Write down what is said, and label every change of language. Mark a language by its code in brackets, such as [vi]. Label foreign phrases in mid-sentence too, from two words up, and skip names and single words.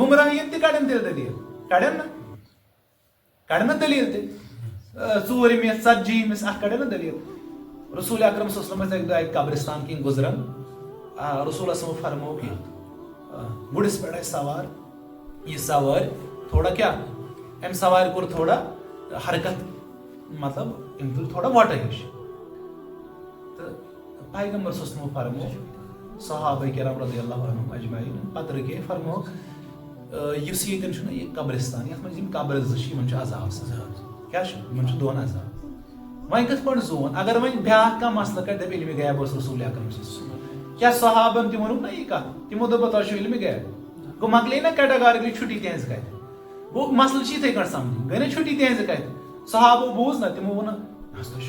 [ks] گُمراہین تہِ کڑن تیٚلہِ دٔلیٖل کڑن نہ دٔلیٖل تہِ ژوٗرِمِس ژتجیٖمِس اتھ کڑن نہ دٔلیٖل رسول اکرم [ar] صلی اللہ علیہ وسلم [ks] ٲسۍ اکہِ دۄہ اکہِ قبرستان کِنۍ گُزران رسول اسلم فرمو کہ گُرِس پٮ۪ٹھ ٲسۍ سوار یہِ سوارِ تھوڑا کیٛاہ أمۍ سوارِ کوٚر تھوڑا حرکت مطلب أمۍ تُل تھوڑا وۄٹہٕ ہِش تہٕ پیغمبر [ar] صلی اللہ علیہ وسلم [ks] فرمو صحابہ کرام [ar] رضی اللہ عنہم اجمعین [ks] پتہٕ رُکے فرموکھ یُس ییٚتٮ۪ن چھُنہ یہِ قبرستان یتھ منٛز یِم قبر زٕ چھِ یِمن چھُ عذاب کیٛاہ چھُ یِمن چھُ 2 عذاب وۄنۍ کِتھ پٲٹھۍ زون اگر وۄنۍ بیٛاکھ کانٛہہ مسلہٕ کَڑِ دَپہِ علمِ غیب اوس رسول اکرم صلی کیٛاہ صحابن تہِ ووٚنُکھ نا یہِ کَتھ تِمو دوٚپ تۄہہِ چھُو علمِ غیب گوٚو مۄکلے نا کیٹاگارِکلی چھُٹی تِہنٛزِ کَتھِ گوٚو مسلہٕ چھِ یِتھَے کٔنۍ سمجھِنۍ گٔے نا چھُٹی تِہنٛزِ کَتھِ صحابو بوٗز نا تِمو ووٚن بس تۄہہِ چھُو